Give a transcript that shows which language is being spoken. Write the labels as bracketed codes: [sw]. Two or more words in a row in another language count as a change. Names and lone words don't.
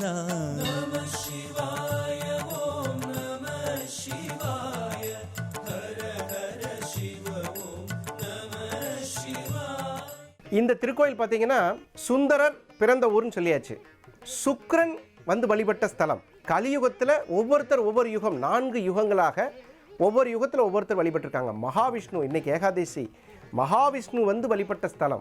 [sa] नमः शिवाय ओम नमः शिवाय हर हर शिव ओम नमः शिवाय. [ta] இந்த திருக்கோயில் பார்த்தீங்கன்னா சுந்தரர் பிறந்த ஊர்னு சொல்லியாச்சு. சுக்கிரன் வந்து வழிபட்ட ஸ்தலம். கலியுகத்தில் ஒவ்வொருத்தர் ஒவ்வொரு யுகம் 4 யுகங்களாக ஒவ்வொரு யுகத்தில் ஒவ்வொருத்தர் வழிபட்டிருக்காங்க. மகாவிஷ்ணு இன்னைக்கு ஏகாதசி மகாவிஷ்ணு வந்து வழிபட்ட ஸ்தலம்.